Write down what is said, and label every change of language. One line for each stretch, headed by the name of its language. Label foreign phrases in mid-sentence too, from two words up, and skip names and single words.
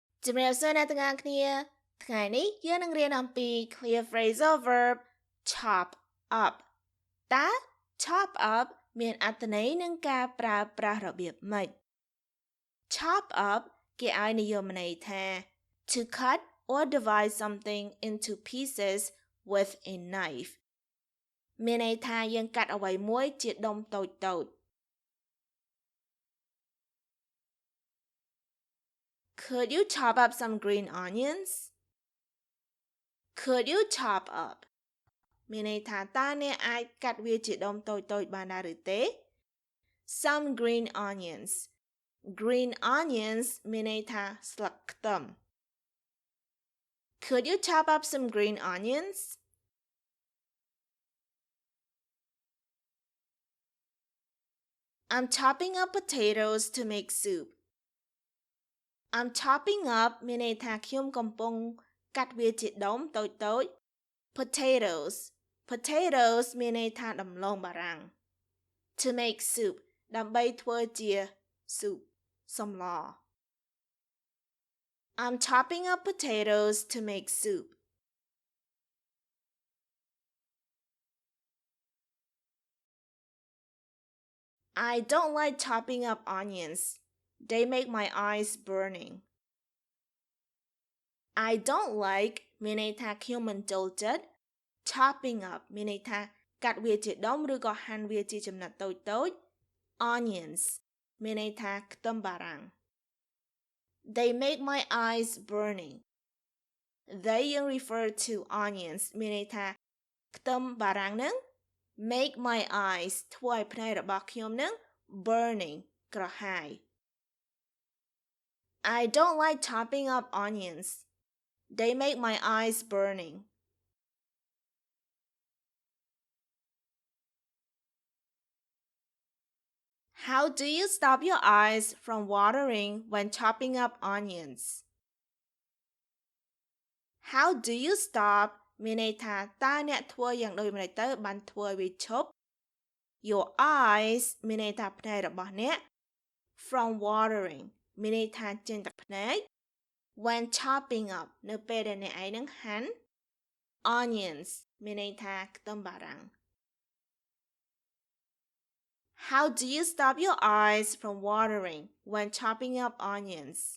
Khmer: ជំរាបសួរអ្នកទាំងអស់គ្នាថ្ងៃនេះយើងនឹងរៀនអំពី
English: clear phrasal verb chop up តើ chop up
Khmer: មានអត្ថន័យនិងការប្រើប្រាស់របៀបម៉េច
English: chop up
Khmer: គេឲ្យនិយមន័យថា
English: to cut or divide something into pieces with a knife
Khmer: មានន័យថាយើងកាត់អ្វីមួយជាដុំតូចៗ
English: Could you chop up some green onions? Could you chop up?
Khmer: មានន័យថាតើអ្នកអាចកាត់វាជាដុំតូចៗបានដែរឬទេ
English: Some green onions. Green onions
Khmer: មានន័យថាស្លឹកខ្ទឹម
English: Could you chop up some green onions? I'm chopping up potatoes to make soup. I'm chopping up
Khmer: មានន័យថាខ្ញុំកំពុងកាត់វាជាដុំតូចៗ Potatoes.
English: Potatoes
Khmer: មានន័យថាដំឡូងបារាំង
English: To make soup
Khmer: ដើម្បីធ្វើជា soup សម្ល
English: I'm chopping up potatoes to make soup. I don't like chopping up onions. They make my eyes burning. I don't like
Khmer: មានន័យថាខ្ញុំមិនចូលចិត្ត
English: chopping up
Khmer: មានន័យថាកាត់វាជាដុំឬក៏ហាន់វាជាចំណិតតូចៗ onions មានន័យថាខ្ទឹមបារាំង
English: They make my eyes burning. They refer to onions
Khmer: មានន័យថាខ្ទឹមបារាំងនឹង
English: make my eyes
Khmer: ធ្វើឲ្យភ្នែករបស់ខ្ញុំនឹង
English: burning ក្រហាយ I don't like chopping up onions. They make my eyes burning. How do you stop your eyes from watering when chopping up onions? How do you stop
Khmer: មានន័យថាតើអ្នកធ្វើយ៉ាងដូចម្តេចទៅបានធ្វើឲ្យវាឈប់
English: Your eyes
Khmer: មានន័យថាភ្នែករបស់អ្នក
English: from watering
Khmer: មានន័យថាចេញទឹកភ្នែក
English: when chopping up
Khmer: នៅពេលដែលអ្នកឯងនឹងហាន់
English: onions
Khmer: មានន័យថាខ្ទឹមបារាំង
English: How do you stop your eyes from watering when chopping up onions?